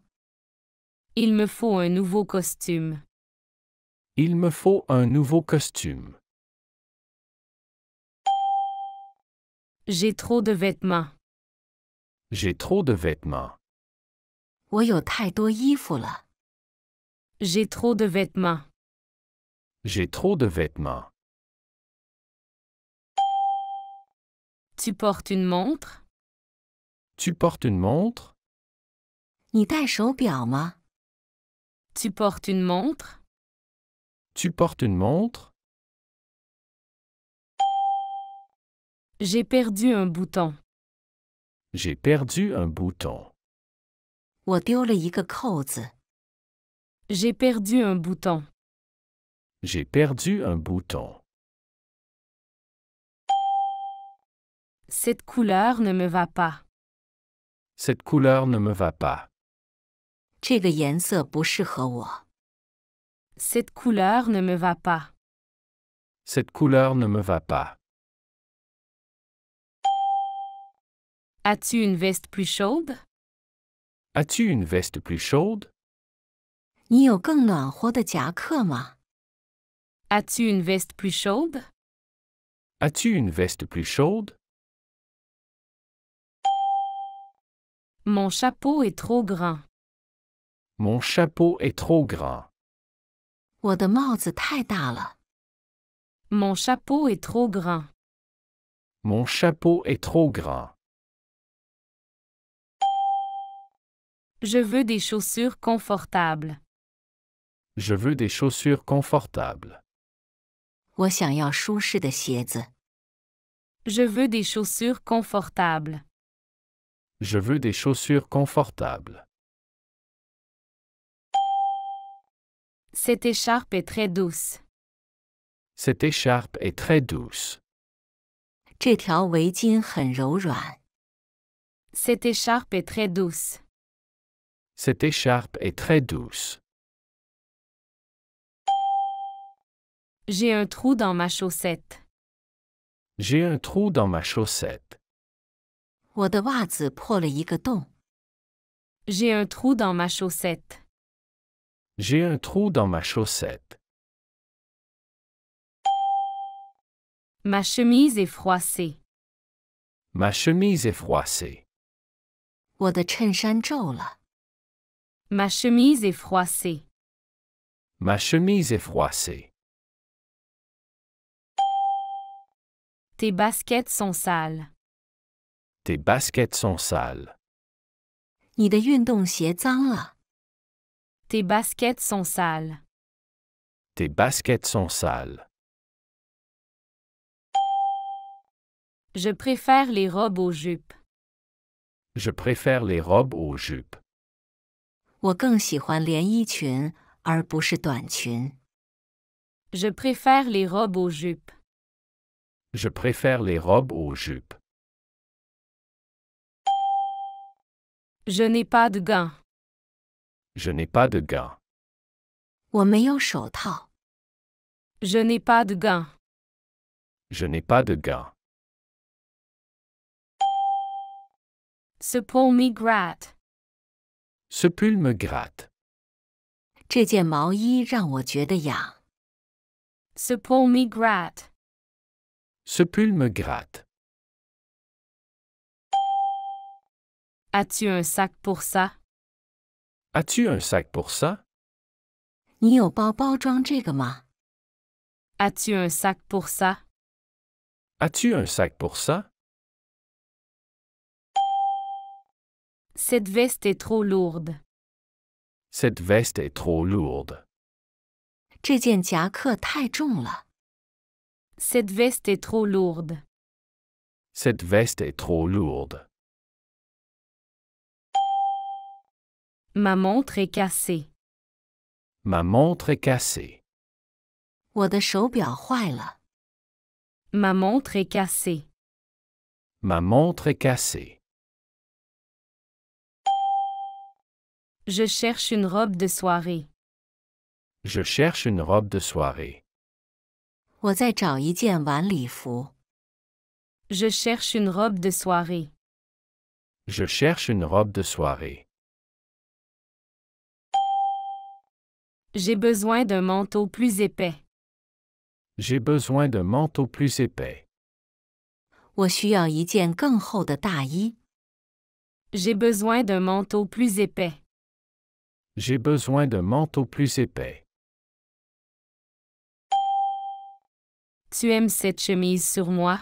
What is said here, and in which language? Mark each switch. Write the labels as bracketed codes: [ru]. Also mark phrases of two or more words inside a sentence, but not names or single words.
[fr] Il me faut un nouveau costume. Il me faut un nouveau costume. J'ai trop de vêtements. J'ai trop de vêtements. [zh] 我有太多衣服了。 [fr] J'ai trop de vêtements. J'ai trop de vêtements. Tu portes une montre? Tu portes une montre? [zh] 你戴手表吗？ [fr] Tu portes une montre? Tu portes une montre? J'ai perdu un bouton. J'ai perdu un bouton. [zh] 我丢了一个扣子。 [fr] J'ai perdu un bouton. J'ai perdu un bouton. Cette couleur ne me va pas. Cette couleur ne me va pas. [zh] 这个颜色不适合我。 [fr] Cette couleur ne me va pas. Cette couleur ne me va pas. As-tu une veste plus chaude? As-tu une veste plus chaude? [zh] 你有更暖和的夹克吗？ [fr] As-tu une veste plus chaude? As-tu une veste plus chaude? Mon chapeau est trop grand. Mon chapeau est trop grand. [zh] 我的帽子太大了。 [fr] Mon chapeau est trop grand. Mon chapeau est trop grand. Je veux des chaussures confortables. Je veux des chaussures confortables. [zh] 我想要舒适的鞋子。 [fr] Je veux des chaussures confortables. Je veux des chaussures confortables. Cette écharpe est très douce. Cette écharpe est très douce. [zh] 这条围巾很柔软。 [fr] Cette écharpe est très douce. Cette écharpe est très douce. J'ai un trou dans ma chaussette. J'ai un trou dans ma chaussette. [zh] 我的袜子破了一个洞。 [fr] J'ai un trou dans ma chaussette. J'ai un trou dans ma chaussette. Ma chemise est froissée. Ma chemise est froissée. [zh] 我的衬衫皱了。 [fr] Ma chemise est froissée. Ma chemise est froissée. Tes baskets sont sales. Tes baskets sont sales. [zh] 你的运动鞋脏了。 [fr] Tes baskets sont sales. Tes baskets sont sales. Je préfère les robes aux jupes. Je préfère les robes aux jupes. [zh] 我更喜欢连衣裙，而不是短裙。 [fr] Je préfère les robes aux jupes. Je préfère les robes aux jupes. Je n'ai pas de gants. Je n'ai pas de gants. [zh] 我没有手套。 [fr] Je n'ai pas de gants. Je n'ai pas de gants. Ce pull me gratte. Ce pull me gratte. [zh] 这件毛衣让我觉得痒。 [fr] Ce pull me gratte. Ce pull me gratte. As-tu un sac pour ça? As-tu un sac pour ça? [zh] 你有包包装这个吗？ [fr] As-tu un sac pour ça? As-tu un sac pour ça? Cette veste est trop lourde. Cette veste est trop lourde. [zh] 这件夹克太重了。 [fr] Cette veste est trop lourde. Cette veste est trop lourde. Ma montre est cassée. Ma montre est cassée. [zh] 我的手表坏了。 [fr] Ma montre est cassée. Ma montre est cassée. Je cherche une robe de soirée. Je cherche une robe de soirée. [zh] 我在找一件晚礼服。 [fr] Je cherche une robe de soirée. Je cherche une robe de soirée. J'ai besoin d'un manteau plus épais. J'ai besoin d'un manteau plus épais. [zh] 我需要一件更厚的大衣。 [fr] J'ai besoin d'un manteau plus épais. J'ai besoin d'un manteau plus épais. Tu aimes cette chemise sur moi?